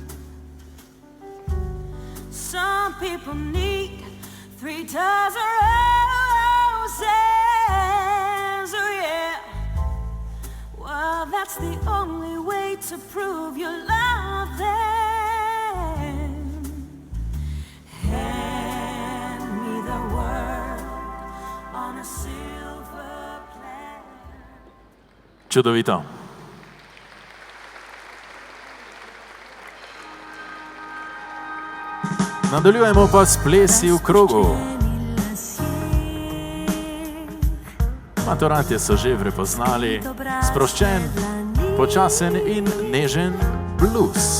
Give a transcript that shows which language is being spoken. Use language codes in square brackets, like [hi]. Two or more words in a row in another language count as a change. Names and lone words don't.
[en] Some people need 3 dozen roses, oh yeah. Well, that's the only way to prove you love them. Hand me the world on a silver platter. [sl] Čudovito. Nadaljujemo pa s plesi v krogu. Maturantje so že prepoznali sproščen, počasen in nežen blues.